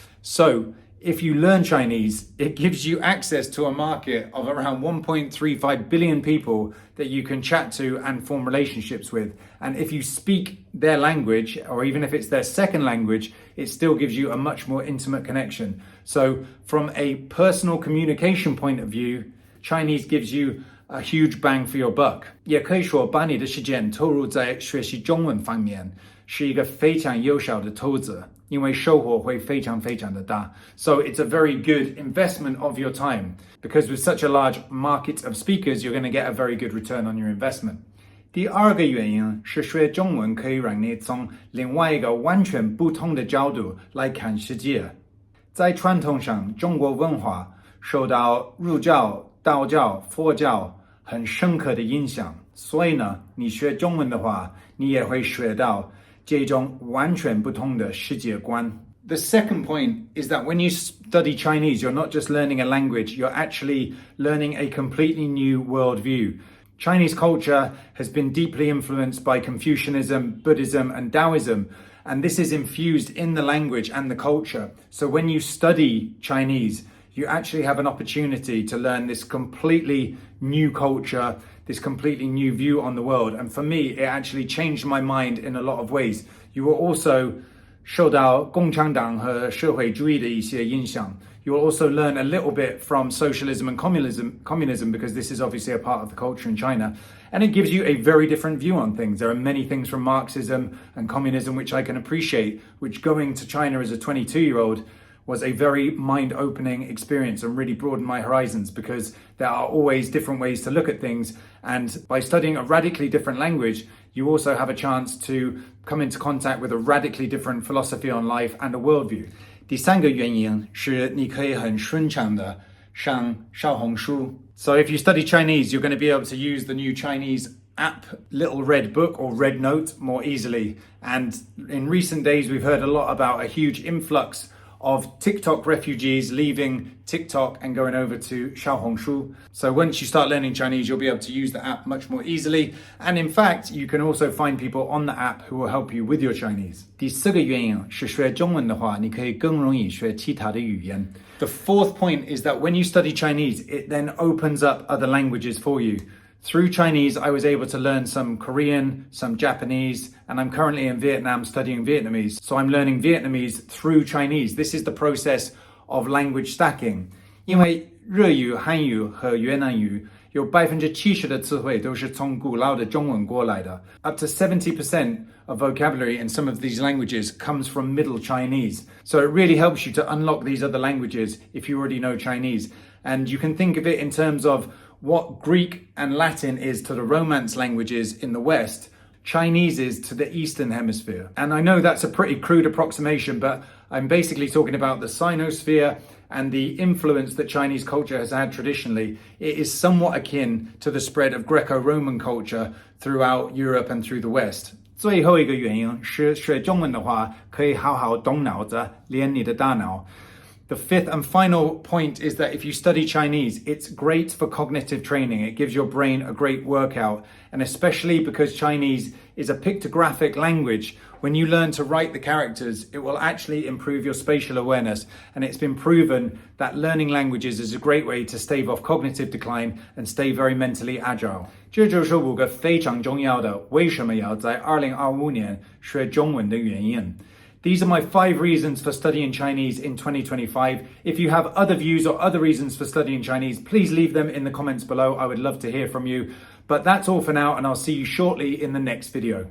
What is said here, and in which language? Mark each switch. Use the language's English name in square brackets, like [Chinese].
[English] So if you learn Chinese, it gives you access to a market of around 1.35 billion people that you can chat to and form relationships with. And if you speak their language, or even if it's their second language, it still gives you a much more intimate connection. So from a personal communication point of view, Chinese gives you a huge bang for your buck. [Chinese] 也可以说把你的时间投入在学习中文方面是一个非常有效的投资，因为收获会非常非常的大。 [English] So it's a very good investment of your time, because with such a large market of speakers, you're going to get a very good return on your investment. [Chinese] 第二个原因是学中文可以让你从另外一个完全不同的角度来看世界。在传统上，中国文化受到儒教、道教、佛教很深刻的影响，所以呢，你学中文的话，你也会学到这种完全不同的世界观。 [English] The second point is that when you study Chinese, you're not just learning a language, you're actually learning a completely new worldview. Chinese culture has been deeply influenced by Confucianism, Buddhism, and Taoism, and this is infused in the language and the culture. So when you study Chinese, you actually have an opportunity to learn this completely new culture, this completely new view on the world. And for me, it actually changed my mind in a lot of ways. You will also [Chinese] 受到共产党和社会主义的一些影响. [English] You will also learn a little bit from socialism and communism, because this is obviously a part of the culture in China. And it gives you a very different view on things. There are many things from Marxism and communism which I can appreciate, which going to China as a 22-year-old was a very mind-opening experience and really broadened my horizons, because there are always different ways to look at things. And by studying a radically different language, you also have a chance to come into contact with a radically different philosophy on life and a worldview. [Chinese] 第三个原因是你可以很顺畅的上小红书. [English] So if you study Chinese, you're going to be able to use the new Chinese app Little Red Book or Red Note more easily. And in recent days, we've heard a lot about a huge influx of TikTok refugees leaving TikTok and going over to Xiaohongshu. So once you start learning Chinese, you'll be able to use the app much more easily. And in fact, you can also find people on the app who will help you with your Chinese. [Chinese] 第四个原因是学中文的话，你可以更容易学其他的语言。 [English] The fourth point is that when you study Chinese, it then opens up other languages for you. Through Chinese, I was able to learn some Korean, some Japanese, and I'm currently in Vietnam studying Vietnamese. So I'm learning Vietnamese through Chinese. This is the process of language stacking. [Chinese] 因为日语、韩语和越南语有70%的词汇都是从古老的中文过来的。 [English] Up to 70% of vocabulary in some of these languages comes from Middle Chinese. So it really helps you to unlock these other languages if you already know Chinese. And you can think of it in terms of what Greek and Latin is to the Romance languages in the West, Chinese is to the Eastern Hemisphere. And I know that's a pretty crude approximation, but I'm basically talking about the Sinosphere and the influence that Chinese culture has had traditionally. It is somewhat akin to the spread of Greco-Roman culture throughout Europe and through the West. [Chinese] 最后一个原因是学中文的话，可以好好动脑子，练你的大脑。 [English] The fifth and final point is that if you study Chinese, it's great for cognitive training. It gives your brain a great workout. And especially because Chinese is a pictographic language, when you learn to write the characters, it will actually improve your spatial awareness. And it's been proven that learning languages is a great way to stave off cognitive decline and stay very mentally agile. [Chinese] 这就是5个非常重要的为什么要在2025年学中文的原因。 [English] These are my 5 reasons for studying Chinese in 2025. If you have other views or other reasons for studying Chinese, please leave them in the comments below. I would love to hear from you. But that's all for now, and I'll see you shortly in the next video.